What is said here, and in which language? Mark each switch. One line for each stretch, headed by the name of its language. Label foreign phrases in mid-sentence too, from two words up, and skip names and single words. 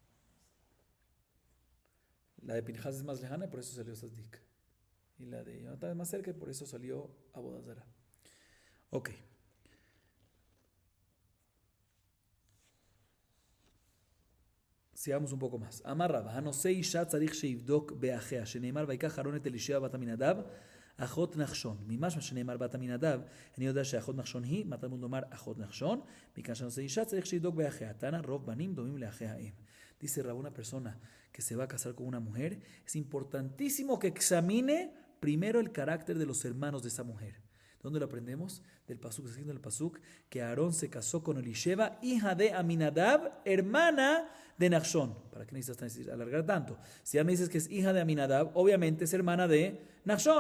Spanish: La de Pinhas es más lejana y por eso salió Sazdik. Y la de Jonatán es más cerca y por eso salió Abodazara. Ok. Sigamos un poco más.
Hebrew: Amar Rabba, הנושא אישה צריך שיבדוק באחיה, שנאמר ויקח אהרון את אלישע בת עמינדב, אחות נחשון. ממשמע שנאמר בת עמינדב, אני יודע שאחות נחשון היא, מה תלמוד לומר אחות נחשון? מכאן שהנושא אישה צריך שיבדוק באחיה. תנא רוב בנים דומים לאחי האם.
Spanish: Dice Rabba, una persona que se va a casar con una mujer, es importantísimo que examine primero el carácter de los hermanos de esa mujer. ¿Dónde lo aprendemos? Del pasuk, escrito en el pasuk, que Aarón se casó con Elisheva, hija de Aminadab, hermana de Nachshon. ¿Para qué necesitas alargar tanto? Si ya me dices que es hija de Aminadab, obviamente es hermana de Nachshon.